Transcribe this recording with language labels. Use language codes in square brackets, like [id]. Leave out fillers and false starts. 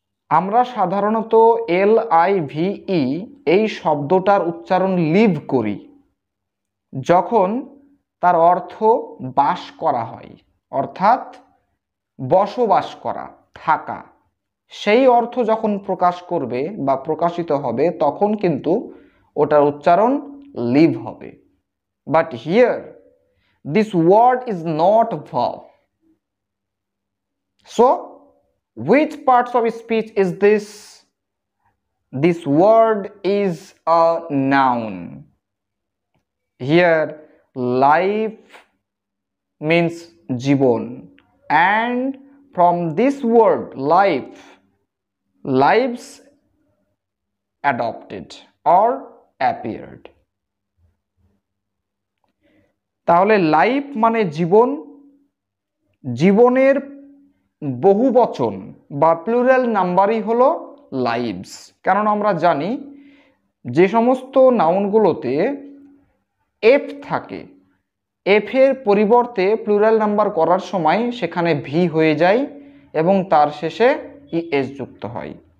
[bn] আমরা সাধারণত LIVE এই শব্দটার উচ্চারণ লিভ করি যখন তার অর্থ বাস করা হয়, অর্থাৎ বসবাস করা, থাকা। সেই অর্থ যখন প্রকাশ করবে বা প্রকাশিত হবে তখন কিন্তু ওটার উচ্চারণ লিভ হবে। [en] But here this word is not a verb. So which parts of speech is this? This word is a noun. Here life means জীবন, and from this word life, lives adopted or appeared. [bn] তাহলে life মানে জীবন, জীবনের বহুবচন বা plural নাম্বারই হলো lives. কারণ আমরা জানি যে সমস্ত নাউনগুলোতে এফ থাকে, এফের পরিবর্তে প্লুরাল নাম্বার করার সময় সেখানে ভি হয়ে যায় এবং তার শেষে ইএস যুক্ত হয়।